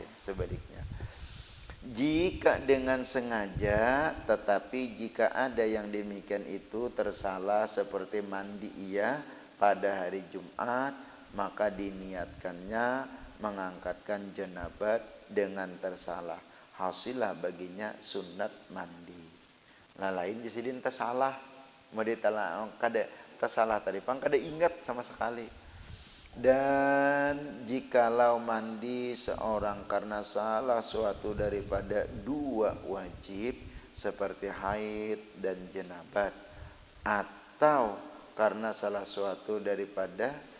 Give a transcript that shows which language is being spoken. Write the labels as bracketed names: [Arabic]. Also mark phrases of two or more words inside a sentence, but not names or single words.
[Malay] Sebaliknya, jika dengan sengaja, tetapi jika ada yang demikian itu tersalah seperti mandi ia pada hari Jumat, maka diniatkannya mengangkatkan jenabat dengan tersalah, hasillah baginya sunat mandi. [Banjar] Nah lain jasidin tersalah, mau ditala kada tersalah tadi pang kada ingat sama sekali. [Malay] Dan jikalau mandi seorang karena salah suatu daripada dua wajib seperti haid dan jenabat, atau karena salah suatu daripada